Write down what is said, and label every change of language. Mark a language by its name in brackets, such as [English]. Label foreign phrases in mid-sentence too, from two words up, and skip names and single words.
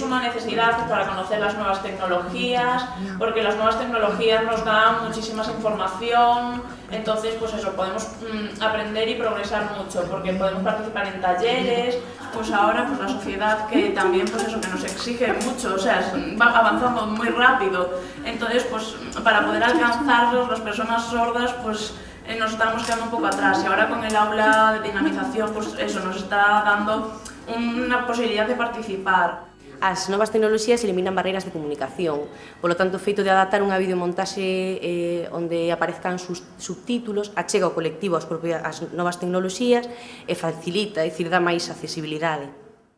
[Spanish] una necesidad para conocer las nuevas tecnologías, porque las nuevas tecnologías nos dan muchísima información, entonces pues eso, podemos aprender y progresar mucho, porque podemos participar en talleres, pues ahora pues la sociedad que también pues eso, que nos exige mucho, o sea, va avanzando muy rápido, entonces pues para poder alcanzarlos, las personas sordas pues nos estamos quedando un poco atrás, y ahora con el aula de dinamización pues eso nos está dando una posibilidad de participar. [Galician] As novas tecnoloxías eliminan barreiras de comunicación, polo tanto o feito de adaptar unha videomontaxe onde aparezcan subtítulos achega ao colectivo as novas tecnoloxías e facilita, é dicir, dá máis accesibilidade.